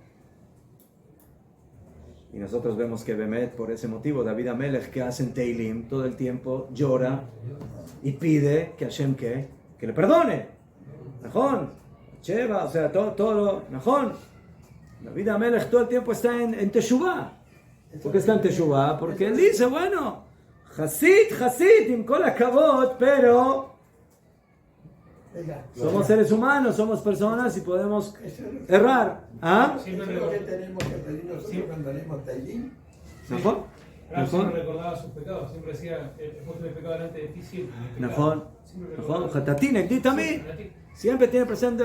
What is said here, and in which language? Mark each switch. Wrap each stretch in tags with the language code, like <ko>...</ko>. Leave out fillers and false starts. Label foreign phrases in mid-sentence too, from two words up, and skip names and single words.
<es>Y nosotros vemos que Bemet, por ese motivo, David Amelech, que hace en Teilim, todo el tiempo llora y pide que Hashem que le perdone. Najón, Sheva, o sea, todo Najón. David Amelech todo el tiempo está en Teshuvah. ¿Por qué está en Teshuvah? Porque él dice, bueno, Hasid,</es> <he>עם כל הכבוד,</he> <es>pero somos seres humanos, somos personas y podemos errar. ¿Ah? Eso es lo que tenemos que pedir nosotros cuando leemos Teilim. ¿Najón? Siempre recordaba sus pecados, siempre decía, he puesto mi pecado delante de ti siempre. Najón,</es> <he>חטאתי, נגדי תמיד,</he> <es>siempre tiene presente.</es>